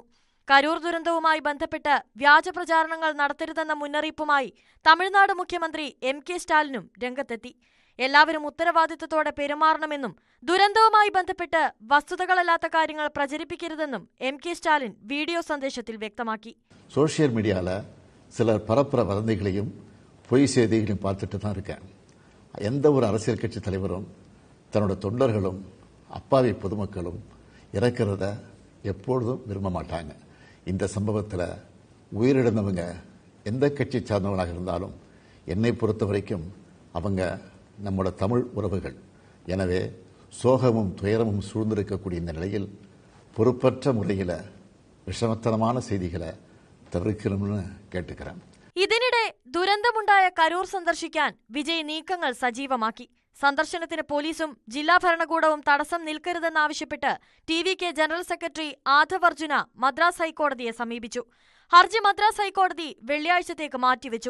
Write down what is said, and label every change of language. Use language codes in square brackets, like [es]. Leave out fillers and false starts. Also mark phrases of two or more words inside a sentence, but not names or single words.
[ml] കരൂർ ദുരന്തവുമായി ബന്ധപ്പെട്ട് വ്യാജ പ്രചാരണങ്ങൾ നടത്തരുതെന്ന മുന്നറിയിപ്പുമായി തമിഴ്നാട് മുഖ്യമന്ത്രി MK സ്റ്റാലിനും രംഗത്തെത്തി. എല്ലാവരും ഉത്തരവാദിത്തത്തോടെ പെരുമാറണമെന്നും ദുരന്തവുമായി ബന്ധപ്പെട്ട് വസ്തുതകളല്ലാത്ത കാര്യങ്ങൾ പ്രചരിപ്പിക്കരുതെന്നും MK സ്റ്റാലിൻ വീഡിയോ സന്ദേശത്തിൽ വ്യക്തമാക്കി. [en] social mediaவில் [ta] சிலர் பரப்புற வதந்திகளையும் பொய் செய்திகளையும் பார்த்துட்டு தான் இருக்கேன். எந்த ஒரு அரசியல் கட்சி தலைவரும் தன்னோட தொண்டர்களும் அப்பாவி பொதுமக்களும் இறக்கிறத எப்பொழுதும் விரும்ப மாட்டாங்க. இந்த சம்பவத்தில் உயிரிழந்தவங்க எந்த கட்சி சார்ந்தவங்களாக இருந்தாலும் என்னை பொறுத்த வரைக்கும் அவங்க நம்மோட தமிழ் உறவுகள். எனவே சோகமும் துயரமும் சூழ்ந்திருக்கக்கூடிய இந்த நிலையில் பொறுப்பற்ற முறையில் விஷமத்தனமான செய்திகளை [ml] തവറിക്കണമെന്ന് കേട്ടുകരാം. ഇതിനിടെ ദുരന്തമുണ്ടായ കരൂർ സന്ദർശിക്കാൻ വിജയ് നീക്കങ്ങൾ സജീവമാക്കി. സന്ദർശനത്തിന് പോലീസും ജില്ലാ ഭരണകൂടവും തടസ്സം നിൽക്കരുതെന്നാവശ്യപ്പെട്ട് TVK ജനറൽ സെക്രട്ടറി ആധവ് അർജുന മദ്രാസ് ഹൈക്കോടതിയെ സമീപിച്ചു. ഹർജി മദ്രാസ് ഹൈക്കോടതി വെള്ളിയാഴ്ചത്തേക്ക് മാറ്റിവെച്ചു.